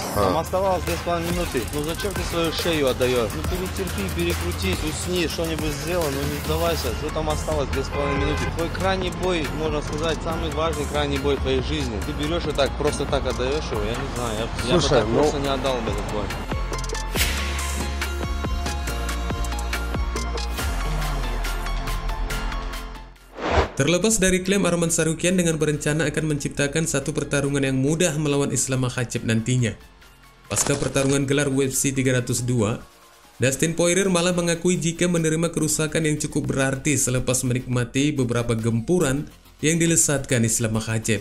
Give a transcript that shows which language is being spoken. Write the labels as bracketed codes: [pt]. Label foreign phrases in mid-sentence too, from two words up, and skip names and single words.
[ru] Там оставалось 2,5 минуты. Ну зачем ты свою шею отдаешь? Ну перетерпи, перекрутись, усни, что-нибудь сделай, ну не сдавайся. Что там осталось 2,5 минуты? Твой крайний бой, можно сказать, самый важный крайний бой в твоей жизни. Ты берешь и так, просто так отдаешь его, я не знаю, я бы так просто не отдал бы этот бой. [id] Terlepas dari klaim Arman Tsarukyan dengan berencana akan menciptakan satu pertarungan yang mudah melawan Islam Makhachev nantinya. Pasca pertarungan gelar UFC 302, Dustin Poirier malah mengakui jika menerima kerusakan yang cukup berarti selepas menikmati beberapa gempuran yang dilesatkan Islam Makhachev.